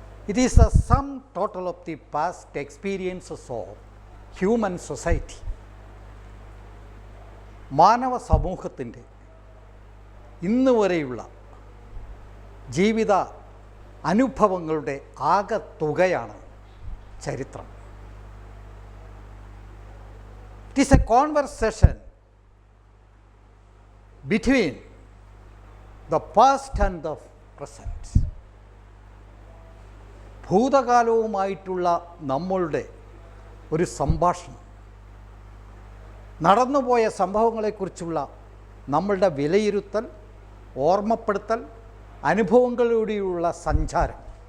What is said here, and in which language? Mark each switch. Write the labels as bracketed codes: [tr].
[en] It is the sum total of the past experiences of human society. [ml] മാനവ സമൂഹത്തിൻ്റെ ഇന്ന് വരെയുള്ള ജീവിത അനുഭവങ്ങളുടെ ആകെത്തുകയാണ് ചരിത്രം. [en] It is a conversation between the past and the present. [ml] ഭൂതകാലവുമായിട്ടുള്ള നമ്മളുടെ ഒരു സംഭാഷണം, നടന്നുപോയ സംഭവങ്ങളെക്കുറിച്ചുള്ള നമ്മളുടെ വിലയിരുത്തൽ, ഓർമ്മപ്പെടുത്തൽ, അനുഭവങ്ങളിലൂടെയുള്ള സഞ്ചാരം.